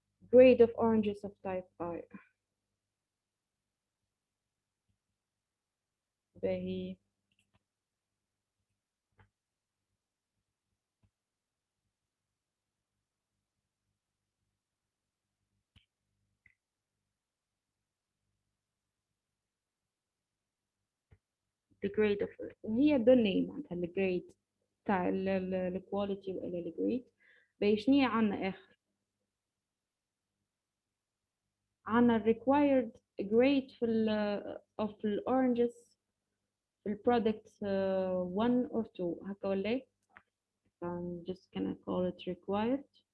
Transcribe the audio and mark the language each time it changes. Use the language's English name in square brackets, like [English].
[English] Grade of oranges of type I. [Arabic] باهي [English] the grade of [Arabic] هي دوني معناتها الجريد تاع الكواليتي ولا الجريد. باهي شنو هي عندنا آخر؟ عندنا required grade في of the oranges في البرودكت 1 or 2 هكا ولا؟ [English] I'm just gonna call it required.